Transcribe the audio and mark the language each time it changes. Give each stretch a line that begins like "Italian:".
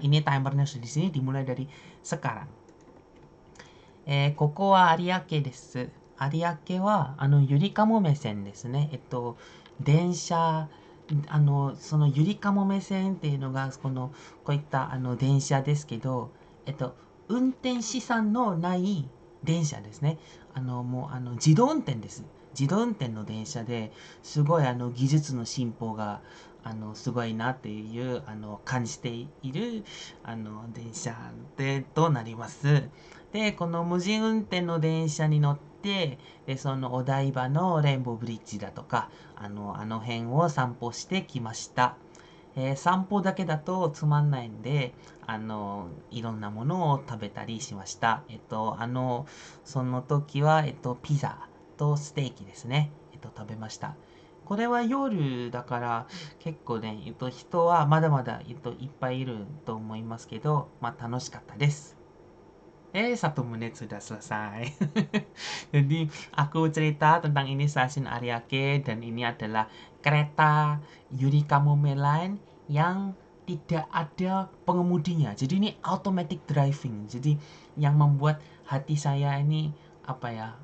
Indonesian: Ini timernya sudah di sini, dimulai dari sekarang.
Japanese: ここは有明です。有明は、ゆりかも目線ですね。電車、そのゆりかも目線っていうのが、こういった、電車ですけど、運転士さんのない電車ですね。もう、自動運転です。自動運転の電車で、すごい、技術の進歩が、すごいなっていう、感じている、電車となります。で、この無人運転の電車に乗って、で、そのお台場のレインボーブリッジだとか、あの辺を散歩してきました。散歩だけだとつまんないんで、いろんなものを食べたりしました。その時は、ピザとステーキですね。食べました。これは夜だから結構ね、人はまだまだ、いっぱいいると思いますけど、まあ楽しかったです。
Indonesian: 1 menit sudah selesai. Jadi aku cerita tentang ini stasiun Ariake, dan ini adalah kereta Yuri Kamome Line yang tidak ada pengemudinya. Jadi ini automatic driving. Jadi yang membuat hati saya ini apa ya?